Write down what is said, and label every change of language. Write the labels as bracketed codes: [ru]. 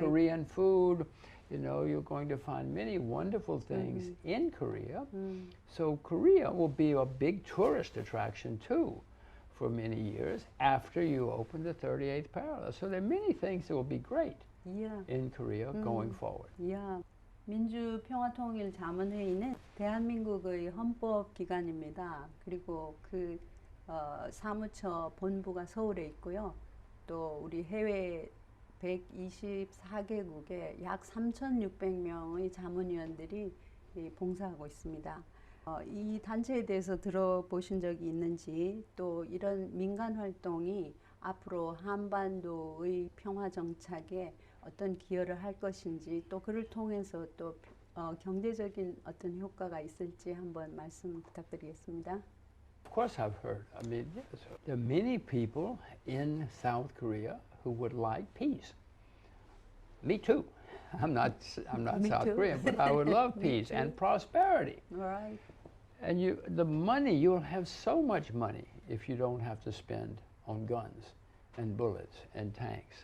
[en] Korean food. You know, you're going to find many wonderful things in Korea. So Korea will be a big tourist attraction too for many years after you open the 38th parallel. So there are many things that will be great Yeah. in Korea going forward. Yeah. [ko] 민주평화통일자문회의는 대한민국의 헌법기관입니다. 그리고 그 사무처 본부가 서울에 있고요. 또 우리 해외 124개국에 약 3,600명의 자문위원들이 봉사하고 있습니다. 이 단체에 대해서 들어보신 적이 있는지, 또 이런 민간 활동이 앞으로 한반도의 평화 정착에 어떤 기여를 할 것인지, 또 그를 통해서 또 경제적인 어떤 효과가 있을지 한번 말씀 부탁드리겠습니다. [en] Of course I've heard. I mean, yes, there are many people in South Korea who would like peace. Me too. I'm not Me South too. Korean, but I would love peace and prosperity. Right. And the money, you'll have so much money if you don't have to spend on guns and bullets and tanks.